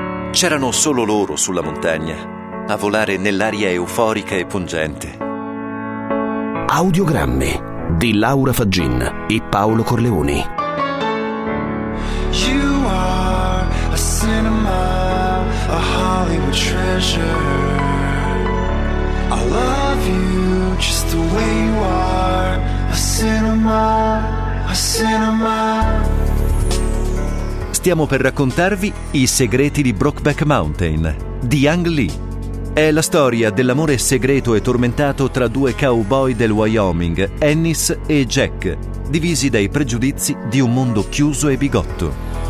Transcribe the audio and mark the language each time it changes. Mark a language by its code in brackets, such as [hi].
[it] C'erano solo loro sulla montagna, a volare nell'aria euforica e pungente. Audiogrammi di Laura Faggin e Paolo Corleoni. [en] You are a cinema, a Hollywood treasure. I love you just the way you are. A cinema, a cinema. [it] Stiamo per raccontarvi I segreti di Brokeback Mountain di Ang Lee. È la storia dell'amore segreto e tormentato tra due cowboy del Wyoming, Ennis e Jack, divisi dai pregiudizi di un mondo chiuso e bigotto.